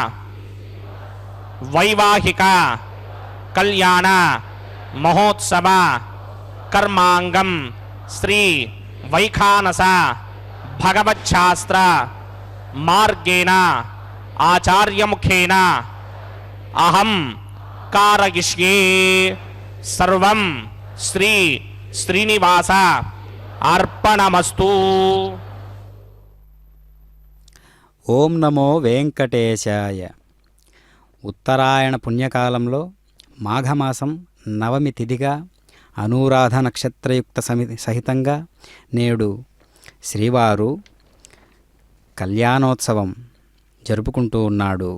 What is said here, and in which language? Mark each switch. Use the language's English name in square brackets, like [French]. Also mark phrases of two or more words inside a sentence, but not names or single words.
[Sanskrit] वैवाहिक कल्याण महोत्सव कर्मांगम श्री वैखानस भगवच्छास्त्र मार्गेण आचार्य मुखेन अहम कारयिष्ये सर्वं श्री श्रीनिवास अर्पणमस्तु। ఓం నమో వెంకటేశాయ. [Telugu] ఉత్తరాయణ పుణ్యకాలంలో మాఘమాసం నవమి తిథిగా అనురాధ నక్షత్రయుక్త సహితంగా నేడు శ్రీవారు కళ్యాణోత్సవం జరుపుకుంటూ ఉన్నాడు.